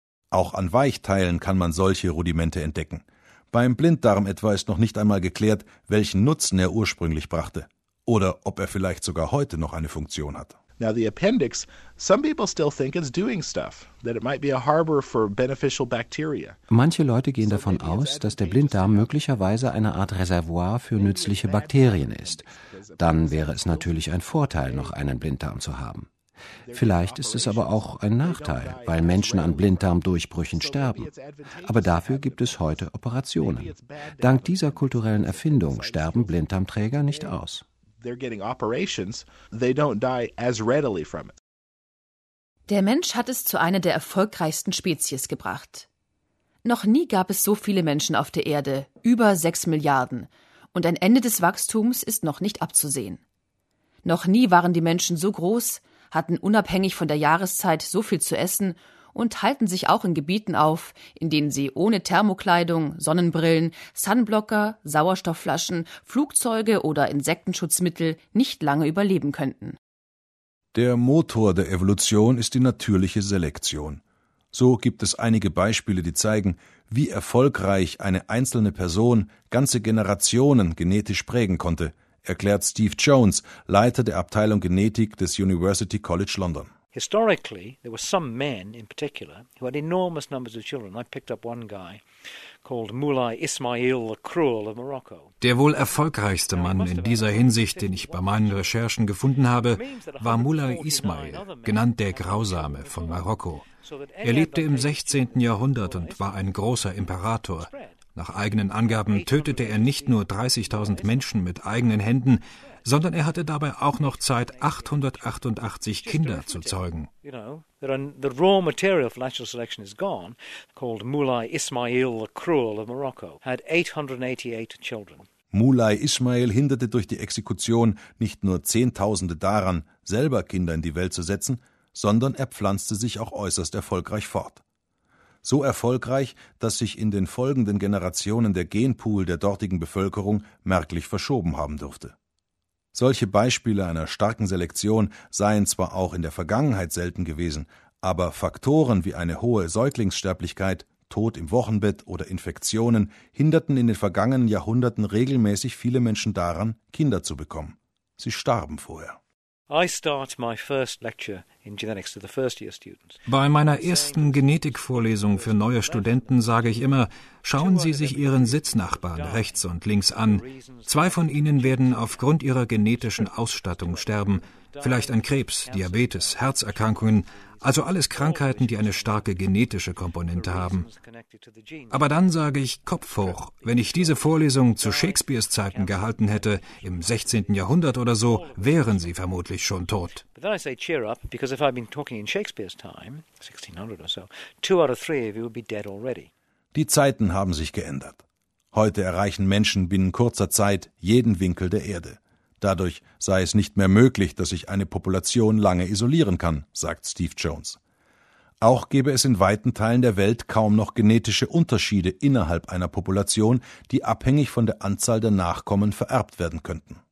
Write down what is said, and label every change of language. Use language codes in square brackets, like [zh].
[de] Auch an Weichteilen kann man solche Rudimente entdecken. Beim Blinddarm etwa ist noch nicht einmal geklärt, welchen Nutzen er ursprünglich brachte oder ob er vielleicht sogar heute noch eine Funktion hat. [en] Now the appendix, some people still think it's doing stuff, that it might be a harbor for beneficial bacteria. [de] Manche Leute gehen davon aus, dass der Blinddarm möglicherweise eine Art Reservoir für nützliche Bakterien ist. Dann wäre es natürlich ein Vorteil, noch einen Blinddarm zu haben. Vielleicht ist es aber auch ein Nachteil, weil Menschen an Blinddarmdurchbrüchen sterben. Aber dafür gibt es heute Operationen. Dank dieser kulturellen Erfindung sterben Blinddarmträger nicht aus. [en] They're getting operations, they don't die as readily from it. [de] Der Mensch hat es zu einer der erfolgreichsten Spezies gebracht. Noch nie gab es so viele Menschen auf der Erde, über 6 Milliarden, und ein Ende des Wachstums ist noch nicht abzusehen. Noch nie waren die Menschen so groß, hatten unabhängig von der Jahreszeit so viel zu essen und halten sich auch in Gebieten auf, in denen sie ohne Thermokleidung, Sonnenbrillen, Sunblocker, Sauerstoffflaschen, Flugzeuge oder Insektenschutzmittel nicht lange überleben könnten. Der Motor der Evolution ist die natürliche Selektion. So gibt es einige Beispiele, die zeigen, wie erfolgreich eine einzelne Person ganze Generationen genetisch prägen konnte, erklärt Steve Jones, Leiter der Abteilung Genetik des University College London. [en] Historically, there were some men in particular who had enormous numbers of children. I picked up one guy called Moulay Ismail the Cruel of Morocco. [de] Der wohl erfolgreichste Mann in dieser Hinsicht, den ich bei meinen Recherchen gefunden habe, war Moulay Ismail, genannt der Grausame von Marokko. Er lebte im 16. Jahrhundert und war ein großer Imperator. Nach eigenen Angaben tötete er nicht nur 30.000 Menschen mit eigenen Händen, sondern er hatte dabei auch noch Zeit, 888 Kinder zu zeugen. [en] The raw material for natural selection is gone, called Moulay Ismail the Cruel of Morocco, had 888 children. [de] Moulay Ismail hinderte durch die Exekution nicht nur Zehntausende daran, selber Kinder in die Welt zu setzen, sondern er pflanzte sich auch äußerst erfolgreich fort. So erfolgreich, dass sich in den folgenden Generationen der Genpool der dortigen Bevölkerung merklich verschoben haben dürfte. Solche Beispiele einer starken Selektion seien zwar auch in der Vergangenheit selten gewesen, aber Faktoren wie eine hohe Säuglingssterblichkeit, Tod im Wochenbett oder Infektionen hinderten in den vergangenen Jahrhunderten regelmäßig viele Menschen daran, Kinder zu bekommen. Sie starben vorher. [en] I start my first lecture in genetics to the first year students. [de] Bei meiner ersten Genetikvorlesung für neue Studenten sage ich immer, schauen Sie sich Ihren Sitznachbarn rechts und links an. Zwei von Ihnen werden aufgrund Ihrer genetischen Ausstattung sterben. Vielleicht an Krebs, Diabetes, Herzerkrankungen, also alles Krankheiten, die eine starke genetische Komponente haben. Aber dann sage ich Kopf hoch, wenn ich diese Vorlesung zu Shakespeares Zeiten gehalten hätte, im 16. Jahrhundert oder so, wären sie vermutlich schon tot. [en] But then I say cheer up, because if I've been talking in Shakespeare's time, 1600 or so, two out of three of you would be dead already. [de] Die Zeiten haben sich geändert. Heute erreichen Menschen binnen kurzer Zeit jeden Winkel der Erde. Dadurch sei es nicht mehr möglich, dass sich eine Population lange isolieren kann, sagt Steve Jones. Auch gäbe es in weiten Teilen der Welt kaum noch genetische Unterschiede innerhalb einer Population, die abhängig von der Anzahl der Nachkommen vererbt werden könnten.